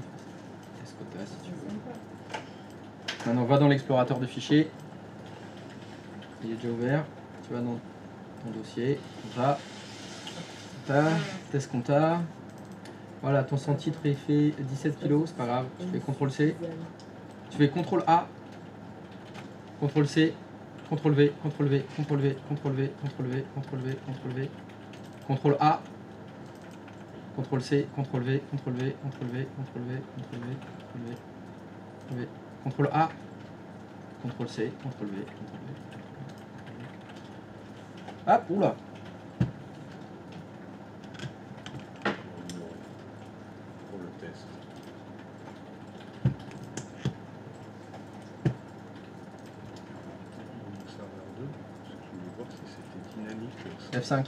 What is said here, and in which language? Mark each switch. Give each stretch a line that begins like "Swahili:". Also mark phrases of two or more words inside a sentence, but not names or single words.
French: Escota si tu veux. Maintenant, va dans l'explorateur de fichiers. Il est déjà ouvert. Tu vas dans ton dossier. Compta. Test compta. Voilà, ton sans titre est fait 17 kg, c'est pas grave. Tu fais CTRL C. Tu fais CTRL A. CTRL C. CTRL V. CTRL V. CTRL V. CTRL V. CTRL V. CTRL V. CTRL V. CTRL A. CTRL C. CTRL V. CTRL V. CTRL V. CTRL V. CTRL V. CTRL V. CTRL A. CTRL C. CTRL V. CTRL V. Ah, oula. Pour le test. Serveur 2, ce que je voulais voir, c'est si c'était dynamique.